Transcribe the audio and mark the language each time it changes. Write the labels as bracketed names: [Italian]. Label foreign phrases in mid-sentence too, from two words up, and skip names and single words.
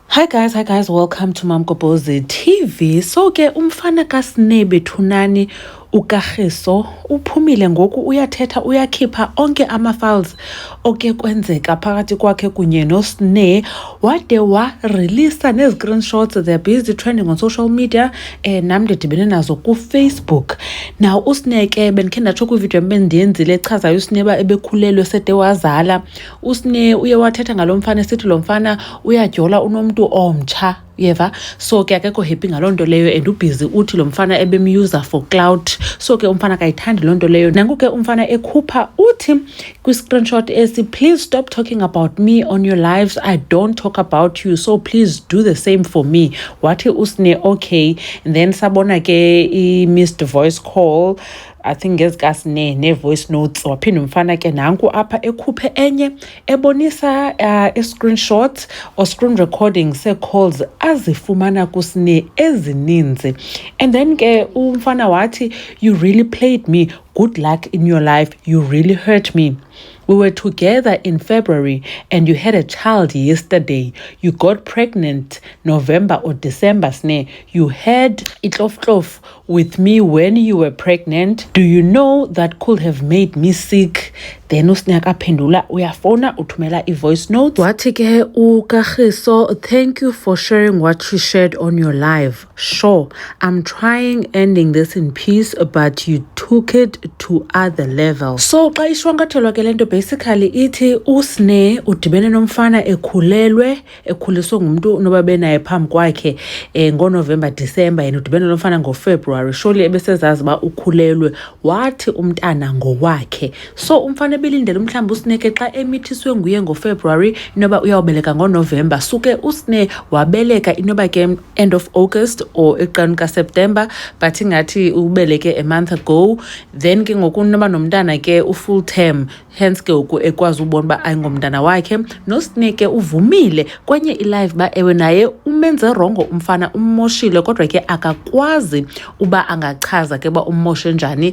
[English] Hi guys, welcome to Mam Kopozi TV. [Xhosa] So ke umfana kaSneh Bethunani uKagiso uphumile ngoku uyathetha uyakhipha onke ama-files oke kwenzeka phakathi kwakhe kunye noSneh wade wa-releasa nezi-screenshots. [English] They're busy trending on social media. [Xhosa] Nam ndidibene nazo kuFacebook. Now uSneh ke bendikhe ndatsho kwividiyo bendiyenzile echazayo uSneh uba ebekhulelwe sede wazala. uSneh uye wathetha ngalo mfana esithi lo mfana uyadyola unomntu omtsha yeva. So ke akekho happy ngaloo nto leyo and ubhizi uthi lo mfana ebemyuza [English] for clout. [Xhosa] So ke umfana kayithandi loo nto leyo. Nanku ke umfana ekhupha uthi kwi-screenshot esi, [English] please stop talking about me on your lives. I don't talk about you, so please do the same for me. [Xhosa] Wathi uSneh okay. [English] And then [Xhosa] sabona ke i- [English] missed voice call, I think [Xhosa] ngezikaSneh ne- [English] voice notes. [Xhosa] Waphinda umfana ke nanku apha ekhuphe enye ebonisa i- [English] screenshot or screen recording [Xhosa] se-calls azifumana kuSneh ezininzi. [English] And then [Xhosa] ke umfana wathi, [English] you really played me. Good luck in your life. You really hurt me. We were together in February and you had a child yesterday. You got pregnant November or December, Sneh. You had itlof with me when you were pregnant. Do you know that could have made me sick? [Xhosa] Then uSneh akaphendula uyafona uthumela i- [English] voice notes. [Xhosa] Wathi ke uKagiso, [English] thank you for sharing what you shared on your live. Sure, I'm trying ending this in peace, but you took it to other levels. [Xhosa] So xa ishwankathelwa ke lento basically ithi uSneh udibene nomfana ekhuliswe ngumuntu noba benaye phambi kwakhe ngoNovember December, yena udibene nomfana ngoFebruary. Surely ebesezazi ba ukhulelwe, wathi umntana ngowakhe. So umfana belindele mhlawumbi uSneh ke xa emithiswe nguye ngoFebruary inoba uyawubeleka ngoNovember. Suke uSneh wabeleka inoba ke [English] end of August [Xhosa] or eqaleni kaSeptember, but ingathi ubeleke [English] a month ago. [Xhosa] Then ke ngoku noba nomntana ke u- [English] full term, [Xhosa] hence ke ngoku ekwazi ubona uba ayingomntana wakhe. noSneh ke uvumile kwenye i-live ba ewe naye umenze rongo umfana, ummoshile, kodwa ke akakwazi uba angachaza ke uba ummoshe njani.